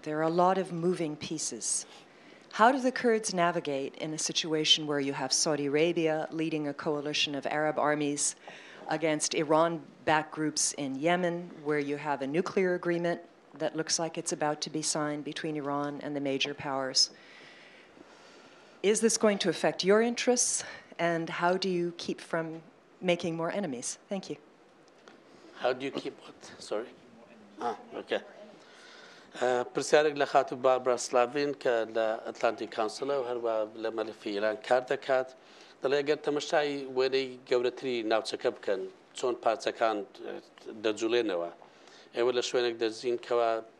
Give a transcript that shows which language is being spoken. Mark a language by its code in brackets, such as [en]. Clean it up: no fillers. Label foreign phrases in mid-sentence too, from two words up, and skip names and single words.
[en] There are a lot of moving pieces. How do the Kurds navigate in a situation where you have Saudi Arabia leading a coalition of Arab armies against Iran-backed groups in Yemen, where you have a nuclear agreement that looks like it's about to be signed between Iran and the major powers? Is this going to affect your interests, and how do you keep from making more enemies? Thank you. How do you keep what? Sorry? Okay. [ckb] پرسیارێک لە خاتو باربرا سلاڤین کە لە ئەتلانتیک کانسڵە و هەروە لە مەلەفی ئیران کار دەکات دەڵێ ئەگەر تەمەشای وێنەی گەورەتری ناوچەکە بکەن چۆن پارچەکان دەجوڵێنەوە ئێوە لە شوێنێک دەژین کەوە